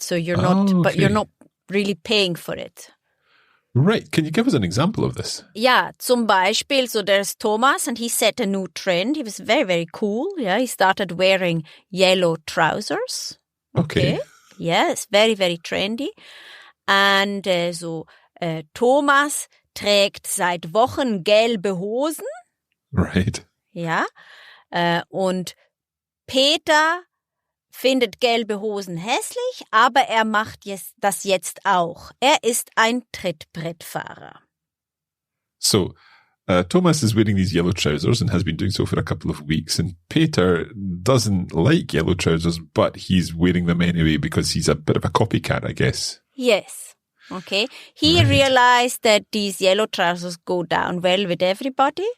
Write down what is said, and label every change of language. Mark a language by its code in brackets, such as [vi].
[en] So you're but you're not really paying for it. Right. Can you give us an example of this? Yeah, [de] zum Beispiel, [en] so there's Thomas and he set a new trend. He was very, very cool. Yeah, he started wearing yellow trousers. Okay. Yes, very, very trendy. [de] And Thomas trägt seit Wochen gelbe Hosen. [en] Right. [de] Ja. Und Peter findet gelbe Hosen hässlich, aber er macht das jetzt auch. Er ist ein Trittbrettfahrer. [en] So, Thomas is wearing these yellow trousers and has been doing so for a couple of weeks. And Peter doesn't like yellow trousers, but he's wearing them anyway because he's a bit of a copycat, I guess. Yes. Okay. He realized that these yellow trousers go down well with everybody.